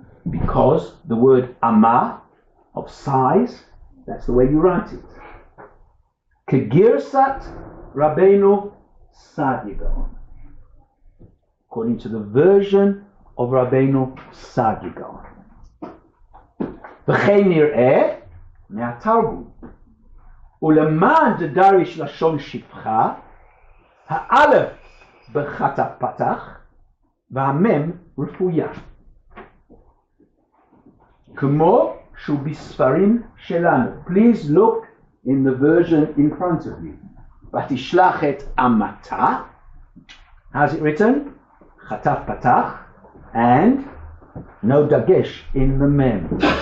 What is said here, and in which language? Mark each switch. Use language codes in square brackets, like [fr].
[en] Because the word amma, of size, that's the way you write it. [he] Kegirsat Rabbeinu Saadya. [en] According to the version of Rabbeinu Saadya. [he] V'chein nir'eh מהתרגום. ולמען דדריש לשון שפחה, האלף בחטא פתח, והמם רפויה. כמו שהוא בספרים שלנו. [en] Please look in the version in front of you. [he] ותשלח את אמתה, [en] how's it written? Chataf Patach, and no dagesh in the mem.